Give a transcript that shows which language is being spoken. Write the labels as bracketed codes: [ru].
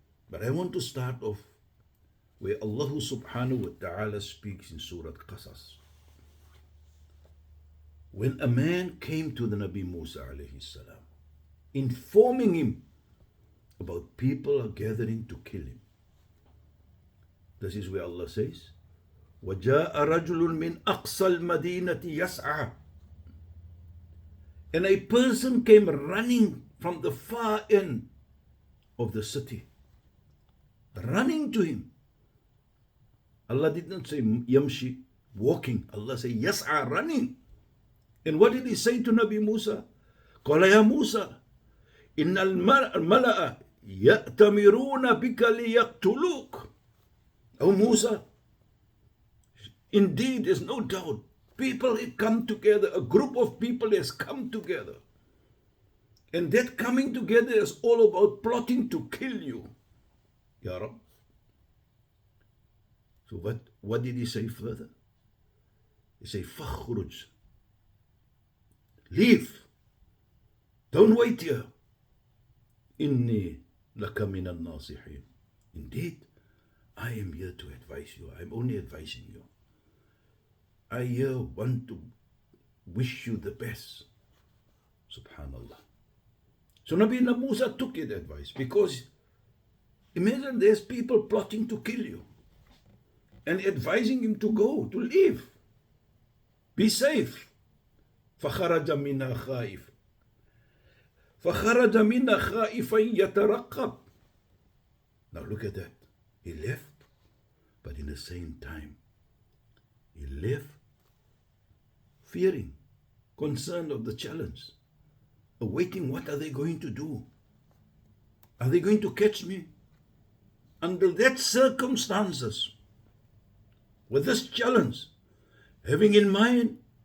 [en] But I want to start off where Allah subhanahu wa ta'ala speaks in Surah Qasas. When a man came to the Nabi Musa alayhi salam, informing him about people are gathering to kill him. This is where Allah says, [ar] وَجَاءَ رَجُلٌ مِّنْ أَقْصَى الْمَدِينَةِ يَسْعَى. [en] And a person came running from the far end of the city, running to him. Allah did not say yamshi, walking. Allah said yas'a, running. And what did he say to Nabi Musa? [ar] قال يا موسى إن الملأ يأتمرون بك ليقتلوك. [en] Oh Musa, indeed there's no doubt people have come together, a group of people has come together. And that coming together is all about plotting to kill you. Ya Rab. So what did he say further? He said, فَخْرُجْ. Leave. Don't wait here. [ar] Inni laka min al-nasihin. [en] Indeed, I am here to advise you. I'm only advising you. I here want to wish you the best. Subhanallah. So Nabi Musa took his advice, because imagine there's people plotting to kill you and advising him to go, to leave. Be safe. [ar] فخرج منها خائف فخرج منها خائفا يترقب. [en] Now look at that. He left, but in the same time, he left fearing, concerned of the challenge, awaiting what are they going to do? Are they going to catch me? Under that circumstances, with this challenge, having in mind